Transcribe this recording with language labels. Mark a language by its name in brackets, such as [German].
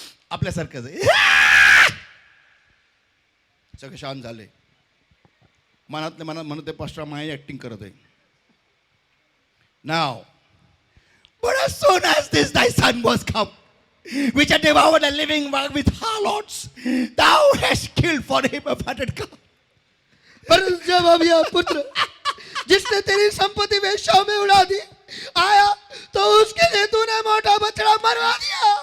[Marathi] आपल्यासारखं सगळे शांत झाले. मनातले मनात म्हणत पास्टर माय ऍक्टिंग करत आहे. [English] Now, but as soon as this thy son was come, which had devoured a living with harlots, thou hast killed for him a fatted calf. [Hindi] पर जब अब यह पुत्र जिसने तेरी संपत्ति वेश्याओं में उड़ा दी आया तो उसके लिए तूने मोटा बछड़ा मरवा दिया।